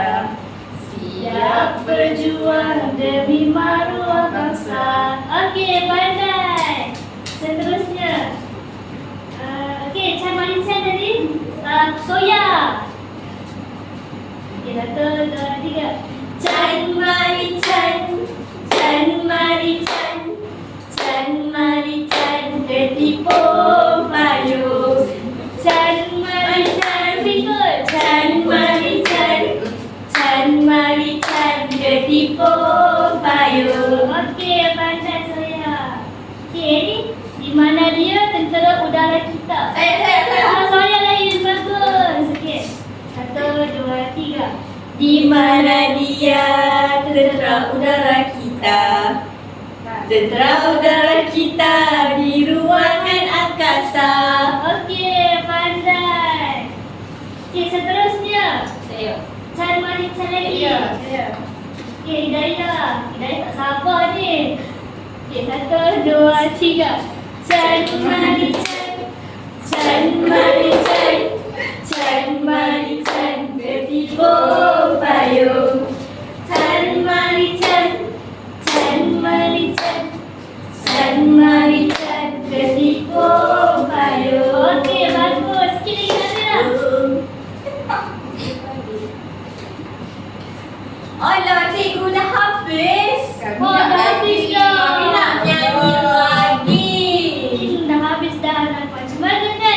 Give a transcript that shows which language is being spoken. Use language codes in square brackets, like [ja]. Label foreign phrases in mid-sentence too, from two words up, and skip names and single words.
[ms] Siap berjuang demi maruah bangsa. Okey, pandai. Seterusnya. Okey, Chan Malaysia tadi. Soya. satu, dua, tiga. Chan mani chan, chan mani chan, chan mani chan, ketipung payung. Chan mani chan, chan mani chan, chan mani chan, ketipung payung. Okey, pandai saya. Okey, ni di mana dia tentera udara kita? Saya lain bagus. Okey. Satu, dua, tiga. Di mana dia tentera udara kita? Tentera udara kita di ruangan angkasa. Okey, pandai. Okey, seterusnya. Saya. Chan mani chan lagi. Okey, Hidayah. Hidayah tak sabar ni. Okey, satu, dua, tiga. Chan mani chan, Chan mani chan, chan mani chan, ketipung payung. Chan mani chan, chan mani chan, chan mani chan, ketipung payung. Okey, bagus. Sikit lagi Nadia. Alah, cikgu dah habis. Oh, dah habis dah. Kami nak nyanyi lagi. Dah habis dah nak macam mana kan?